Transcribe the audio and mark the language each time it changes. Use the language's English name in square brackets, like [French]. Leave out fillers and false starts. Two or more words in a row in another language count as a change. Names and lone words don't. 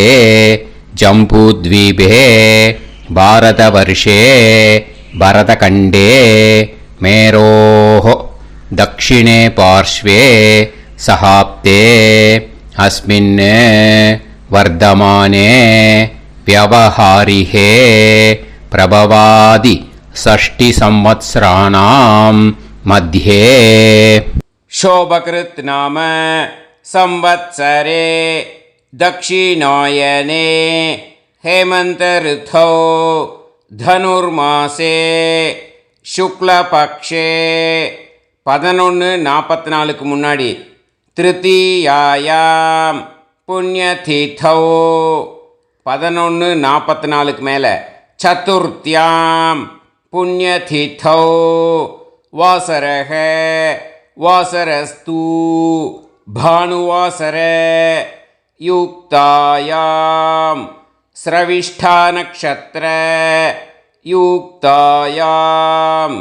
[Sanskrit] जम्बूद्वीपे भारतवर्षे भरतखण्डे मेरोः दक्षिणे पार्श्वे शकाब्दे अस्मिन् वर्तमाने व्यवहारिहे प्रभवादि षष्टि संवत्सराणां मध्ये शोभकृत् नाम संवत्सरे दक्षिणायने हेमंत ऋतौ धनुर्मासे शुक्लपक्षे 11:44 முன்னாடி तृतीयायां पुण्यतिथौ 11:44 மேலே चतुर्थ्यां पुण्यतिथौ वासरः वासरस्तु भानुवासर युक्तायां श्रविष्ठा नक्षत्र युक्तायां